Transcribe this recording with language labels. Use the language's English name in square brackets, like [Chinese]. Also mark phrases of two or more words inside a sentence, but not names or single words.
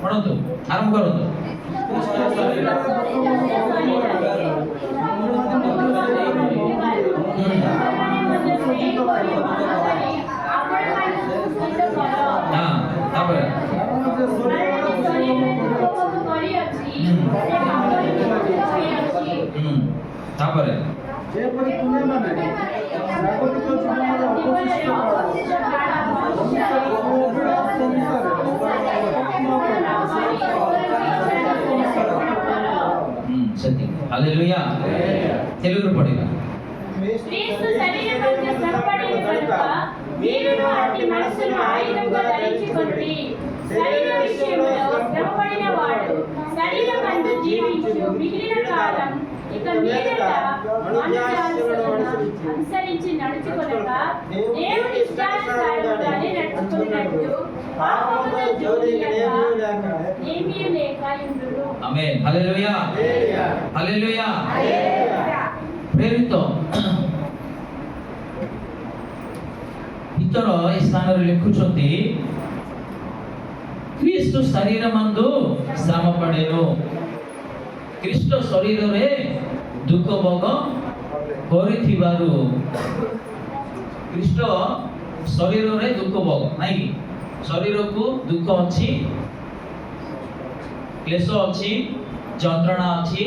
[Odia] ପଢନ୍ତୁ ଆରମ୍ଭ କରନ୍ତୁ। ହଁ ତାପରେ ତାପରେ ଯେପରି ତୁମେମାନେ ଜାଗତିକ ଜୀବନର ଅବଶିଷ୍ଟ ସେତିକି। ହାଲେଲୁୟା। [Telugu] తెలుగులో పడిగా క్రీస్తు శరీరం మధ్య శ్రమపడిన కనుక మీరును అట్టి మనస్సును ఆయుధంగా ధరించుకొనుడి. శరీర విషయంలో శ్రమపడిన వాడు శరీరమందు జీవించు మిగిలిన కాలం ఇక మీదట మనుష్యానుసరణను అనుసరించి నడుచుకొనక దేవుని ఇష్టానుసారముగానే నడుచుకున్నట్టు పాపముతో జోడియక ఏమీ లేక యుండును. [Odia] ఆమేన్। ହାଲେଲୁୟା। ହାଲେଲୁୟା। ପ୍ରେରିତ ପିତର ଏ ସ୍ଥାନରେ ଲେଖୁଛନ୍ତି ଖ୍ରୀଷ୍ଟ ଶରୀର ମନ୍ଦ ଶ୍ରମ ପଡ଼େను। ଖ୍ରୀଷ୍ଟ ଶରୀରରେ ଦୁଃଖ ଭୋଗ କରିଥିବାରୁ ଖ୍ରୀଷ୍ଟ ଶରୀରରେ ଦୁଃଖ ଭୋଗ ନାଇଁ କି ଶରୀରକୁ ଦୁଃଖ ଅଛି, କ୍ଲେଶ ଅଛି, ଯନ୍ତ୍ରଣା ଅଛି।